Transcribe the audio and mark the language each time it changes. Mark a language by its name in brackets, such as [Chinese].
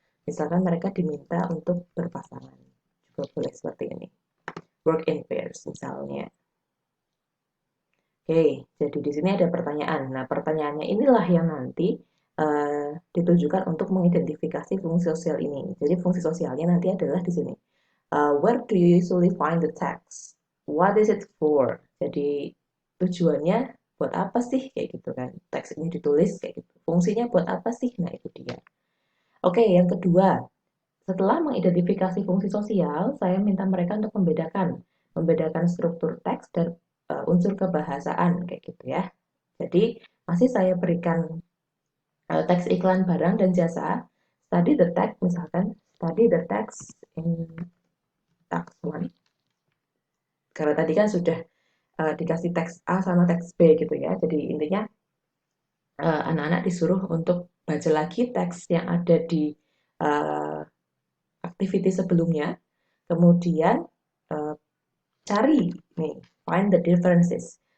[Indonesian] Misalkan mereka diminta untuk berpasangan. Juga boleh seperti ini. [English] Work in pairs [Indonesian] misalnya. Oke, jadi di sini ada pertanyaan. Nah, pertanyaannya inilah yang nanti ditujukan untuk mengidentifikasi fungsi sosial ini. Jadi fungsi sosialnya nanti adalah di sini. [English] Where do you usually find the text? What is it for? [Indonesian] Jadi tujuannya buat apa sih kayak gitu kan? Teks ini ditulis kayak gitu. Fungsinya buat apa sih? Nah, itu dia. Oke, yang kedua, setelah mengidentifikasi fungsi sosial, saya minta mereka untuk membedakan struktur teks dan unsur kebahasaan kayak gitu ya. Jadi masih saya berikan teks iklan barang dan jasa. [English] Study the text [Indonesian] misalkan, [English] study the text in tax one. [Indonesian] Karena tadi kan sudah dikasih teks A sama teks B gitu ya. Jadi intinya anak-anak disuruh untuk baca lagi teks yang ada di uh, activity sebelumnya, kemudian uh, cari nih, [English] find the differences.